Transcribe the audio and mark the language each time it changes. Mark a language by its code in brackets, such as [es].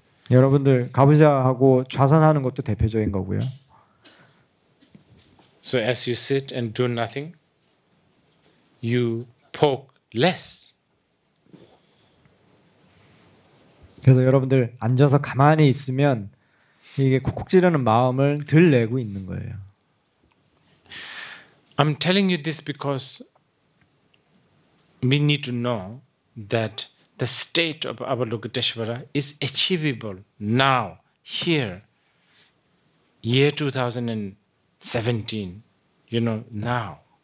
[ko] 여러분들 가부좌하고 좌선하는 것도 대표적인 거고요. [en] So as you sit and do nothing, you poke less. [ko] 그래서 여러분들 앉아서 가만히 있으면 이게 콕콕 찌르는 마음을 덜 내고 있는 거예요. [en] I'm telling you this because we need to know that the state of Avalokiteshvara is achievable now, here, year 2017, now.